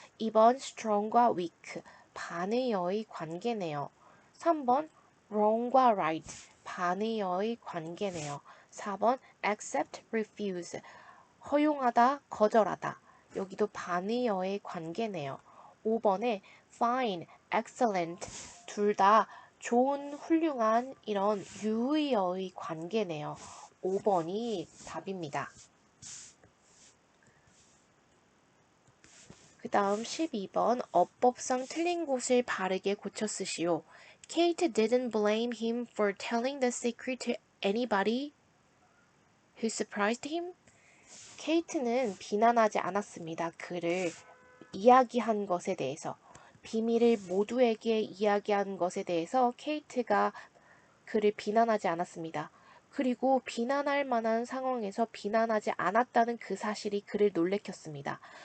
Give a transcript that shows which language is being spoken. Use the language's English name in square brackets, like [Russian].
[Korean] 2번 strong과 weak. 반의어의 관계네요. 3번 wrong과 right. 반의어의 관계네요. 4번 accept, refuse. 허용하다, 거절하다. 여기도 반의어의 관계네요. 5번에 fine, excellent. 둘 다 좋은, 훌륭한 이런 유의어의 관계네요. 5번이 답입니다. 그 다음 12번 어법상 틀린 곳을 바르게 고쳐 쓰시오. [English] Kate didn't blame him for telling the secret to anybody who surprised him. [Korean] 케이트는 비난하지 않았습니다. 그를 이야기한 것에 대해서. 비밀을 모두에게 이야기한 것에 대해서 케이트가 그를 비난하지 않았습니다. 그리고 비난할 만한 상황에서 비난하지 않았다는 그 사실이 그를 놀래켰습니다.